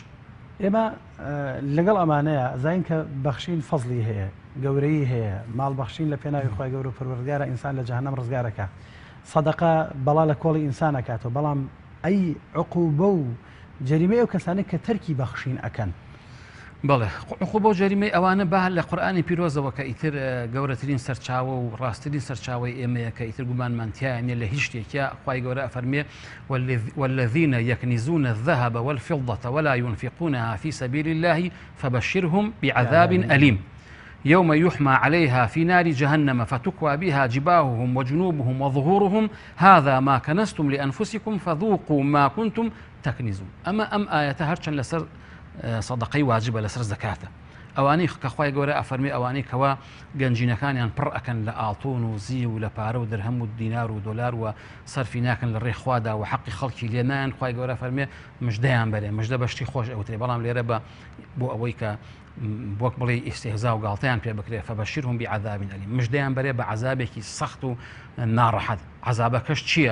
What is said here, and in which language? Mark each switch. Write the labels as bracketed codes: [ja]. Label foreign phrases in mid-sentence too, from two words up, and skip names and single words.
[ckb] ئێمە لەگەڵ ئەمانەیە زین کە بەخشین فەزلی هەیە گەورەی هەیە ماڵ بەخشین لە پێناوی خۆی گەورە و پەروەردگارە ئینسان لە جەهەنەم ڕزگارەکە سەدەقە بەڵا لە کۆڵی ئینسانەکاتەوە بەڵام ئەی عقوبە و جەریمەی ئەو کەسانێک کە تەرکی بەخشین ئەکەن بەڵێ عقوبە و جەریمەی ئەوانە با لە قورئانی پیرۆزەوە کە ئیتر گەورەترین سەرچاوە و ڕاستترین سەرچاوی ئێمەیە کە ئیتر گومانمانتیایە لە هیچ شتێکە خوای گەورە ئەفەرمێ [ar] والذين يكنزون الذهب والفضة ولا ينفقونها في سبيل الله فبشرهم بعذاب أليم يوم يحمى عليها في نار جهنم فتكوى بها جباههم وجنوبهم وظهورهم هذا ما كنزتم لأنفسكم فذوقوا ما كنتم تكنزون [ckb] أم آية هرچن لسر صدقەی واجبە لەسەر زەکاتە ئەوانەی کە خوای گەورە ئەفەرمی ئەوانەی کەوا گەنجینەکانیان پڕ ئەکەن لە ئاڵتۆن و زی و لە پارە و دەرهەم و دینار و دۆلار و سەرفی ناکەن لە ڕێخوادا و حەقی خەڵکی لێ نایەن خوای گەورە فەرمێ مژدەیان بەرێ مژدە بەشتی خۆش ئەوترێ بەڵام لێرە بۆ ئەوەی کە بۆک بڵێ ئیستیهزا و گاڵتەیان پێ بکرێ [ar] فەبەشیرهم بعذاب ئەلیم [ckb] مژدەیان بەرێ بە عەزابێکی سەخت و ناڕەحەت عەزابەکەش چییە؟